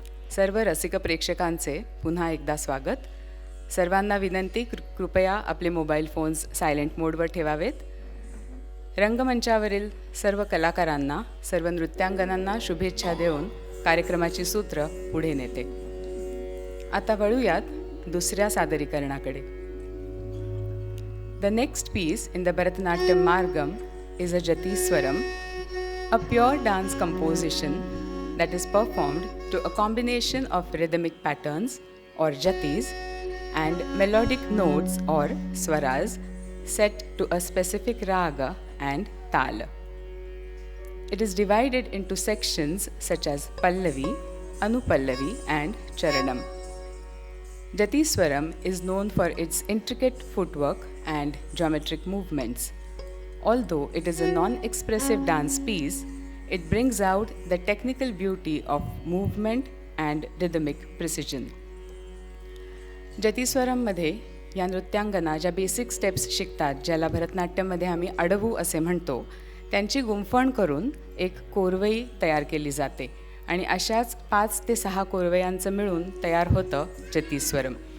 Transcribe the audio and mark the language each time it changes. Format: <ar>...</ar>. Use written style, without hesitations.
<mr>सर्व रसिक प्रेक्षकांचे पुन्हा एकदा स्वागत. सर्वांना विनंती, कृपया आपले मोबाईल फोन्स सायलेंट मोडवर ठेवावेत. रंगमंचावरील सर्व कलाकारांना, सर्व नृत्यांगनांना शुभेच्छा देऊन कार्यक्रमाची सूत्र पुढे नेते. आता वळूयात दुसऱ्या सादरीकरणाकडे.</mr> <en>The next piece in the Bharatanatyam Margam is a Jatiswaram, a pure dance composition that is performed to a combination of rhythmic patterns or jatis and melodic notes or swaras set to a specific raga and tala. It is divided into sections such as Pallavi, Anupallavi and Charanam. Jatiswaram is known for its intricate footwork and geometric movements. Although it is a non-expressive dance piece, it brings out the technical beauty of movement and rhythmic precision.</en> <mr>जतीस्वरममध्ये या नृत्यांगना ज्या basic steps शिकतात, ज्याला भरतनाट्यममध्ये आम्ही अडवू असे म्हणतो, त्यांची गुंफण करून एक कोरवई तयार केली जाते आणि अशाच 5 ते 6 कोरवयांचं मिळून तयार होतं जतीस्वरम.</mr>